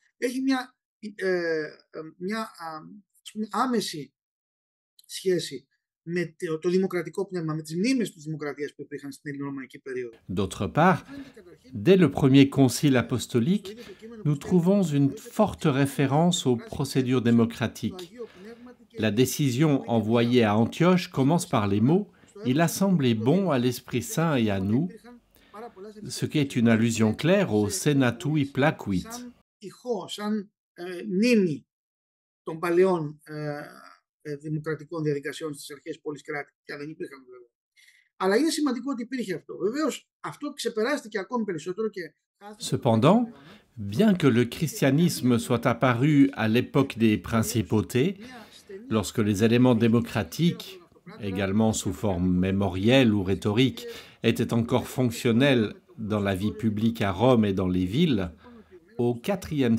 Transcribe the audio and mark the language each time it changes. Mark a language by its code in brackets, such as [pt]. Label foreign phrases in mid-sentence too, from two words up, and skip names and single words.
[fr] D'autre part, dès le premier concile apostolique, nous trouvons une forte référence aux procédures démocratiques. La décision envoyée à Antioche commence par les mots « Il a semblé bon à l'Esprit Saint et à nous », ce qui est une allusion claire au [la] Senatui Placuit. [el] Των παλαιών δημοκρατικών διαδικασιών στις αρχές πόλης κράτη, και δεν υπήρχαν βέβαια. Αλλά είναι σημαντικό ότι υπήρχε αυτό. Βεβαίως, αυτό ξεπεράστηκε ακόμη περισσότερο και... [fr] Cependant, bien que le christianisme soit apparu à l'époque des principautés, lorsque les éléments démocratiques, également sous forme mémorielle ou rhétorique, étaient encore fonctionnels dans la vie publique à Rome et dans les villes, au IVe